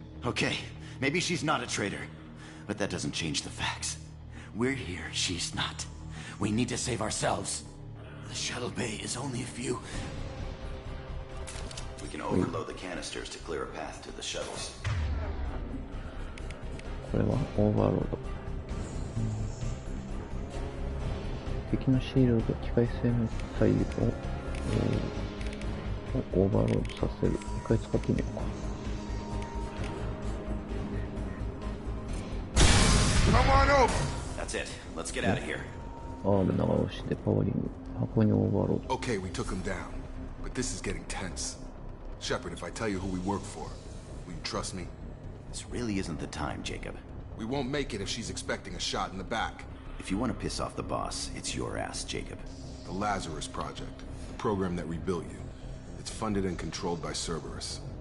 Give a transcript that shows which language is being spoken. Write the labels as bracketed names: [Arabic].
[English] Okay, maybe she's not a traitor. But that doesn't change the facts. We're here, she's not. We need to save ourselves. The shuttle bay is only a few... We can overload the canisters to clear a path to the shuttles. [Japanese] これはオーバーロード。敵のシールド機械生命体をオーバーロードさせる。一回使ってみようか。 [English] That's it. Let's get out of here. [Japanese] R 長押しでパワーリング。箱にオーバーロード。 [English] Okay, we took him down. But this is getting tense. Shepard, if I tell you who we work for, will you trust me? This really isn't the time, Jacob. We won't make it if she's expecting a shot in the back. If you want to piss off the boss, it's your ass, Jacob. The Lazarus Project, the program that rebuilt you. It's funded and controlled by Cerberus.